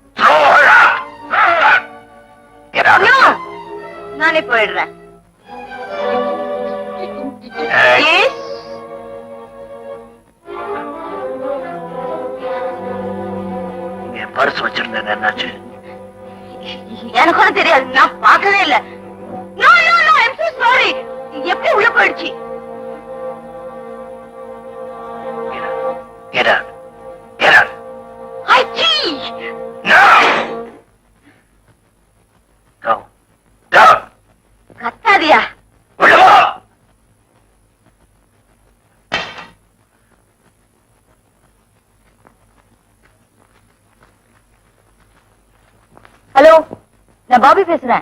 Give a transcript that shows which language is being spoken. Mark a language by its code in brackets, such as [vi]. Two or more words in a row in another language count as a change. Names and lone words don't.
[ta] நானே போயிடுறேன். [en] Yes. [ta] பர்ஸ் வச்சிருந்தேன், என்னாச்சு? எனக்கு கூட தெரியாது, நான் பார்க்கவே இல்ல. [en] No, no, no, I'm so sorry. [ta] எப்படி உள்ள போயிடுச்சு? [en] Get out. Get out. [ta] ஐச்சி! [en] No. Go. Go. [ta] கத்தாதியா? உள்ள வா. ஹலோ, நான் பாபி பேசுறேன்.